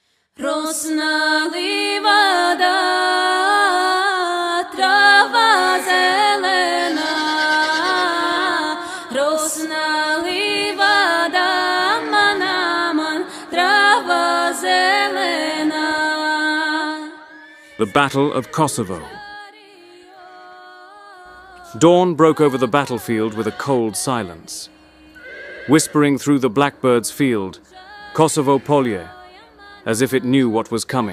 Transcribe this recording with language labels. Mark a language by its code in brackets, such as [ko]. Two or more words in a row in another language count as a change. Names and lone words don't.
[sr] Rosna livada, trava zelena. Rosna livada, manaman, trava zelena. [en] The Battle of Kosovo. Dawn broke over the battlefield with a cold silence. Whispering through the blackbird's field, Kosovo polje, as if it knew what was coming.